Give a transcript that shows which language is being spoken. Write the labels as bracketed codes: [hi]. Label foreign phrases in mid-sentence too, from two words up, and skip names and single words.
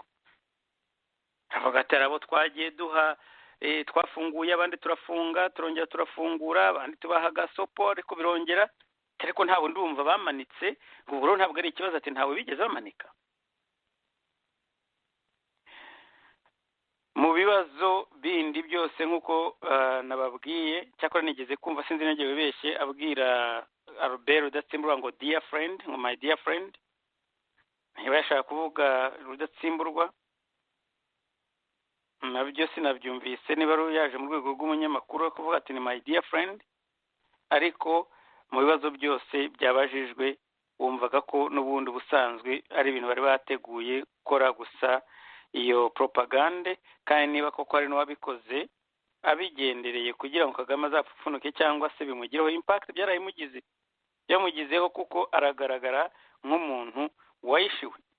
[rw] Avuga ati abo twagiye duha twafunguye, abandi turafunga, turongera turafungura, abandi tubaha gasopo ariko birongera, ariko ntabwo ndumva bamanitse, ngo buro ntabwo ari ikibazo, ati ntawe bigeze bamanika. Mu bibazo bindi byose nkuko nababwiye, cyakora nigeze kumva sinzi nagiye bibeshye abwira Albert Rudatsimburwa ngo [en] dear friend, [rw] ngo [en] my dear friend, [rw] niba yashaka kuvuga Rudatsimburwa nabyo sinabyumvise, niba yaje mu rwego rw'umunyamakuru kuvuga ati ni [en] my dear friend, [rw] ariko mu bibazo byose byabajijwe wumvaga ko n'ubundi busanzwe ari ibintu bari bateguye gukora gusa iyo propaganda, kandi niba koko ari n'uwabikoze abigendereye kugira ngo Kagame azapfunuke cyangwa se bimugireho impact, byarayimugize yamugizeho kuko aragaragara nk'umuntu wayishiwe.